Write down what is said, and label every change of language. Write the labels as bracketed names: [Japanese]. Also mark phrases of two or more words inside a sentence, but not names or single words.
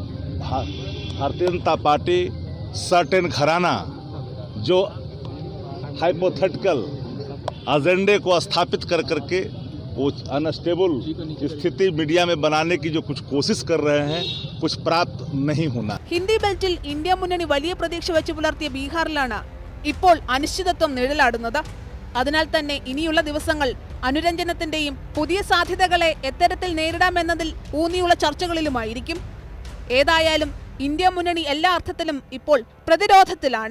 [Hindi] भारतीय जनता पार्टी सर्टेन घराना जो [English] hypothetical agenda [Hindi] को स्थापित कर करके वो अनस्टेबल स्थिति मीडिया में बनाने की जो कुछ कोशिश कर रहे हैं, कुछ प्राप्त नहीं होना. [Malayalam] ഹിന്ദി ബെൽറ്റിൽ ഇന്ത്യ മുന്നണി വലിയ പ്രതീക്ഷ വെച്ച് പുലർത്തിയ ബീഹാറിലാണ് ഇപ്പോൾ അനിശ്ചിതത്വം നിഴലാടുന്നത്. അതിനാൽ തന്നെ ഇനിയുള്ള ദിവസങ്ങൾ അനുരഞ്ജനത്തിന്റെയും പുതിയ സാധ്യതകളെ എത്തരത്തിൽ നേരിടാമെന്നതിൽ ഊന്നിയുള്ള ചർച്ചകളിലുമായിരിക്കും. ഏതായാലും ഇന്ത്യ മുന്നണി എല്ലാ അർത്ഥത്തിലും ഇപ്പോൾ പ്രതിരോധത്തിലാണ്.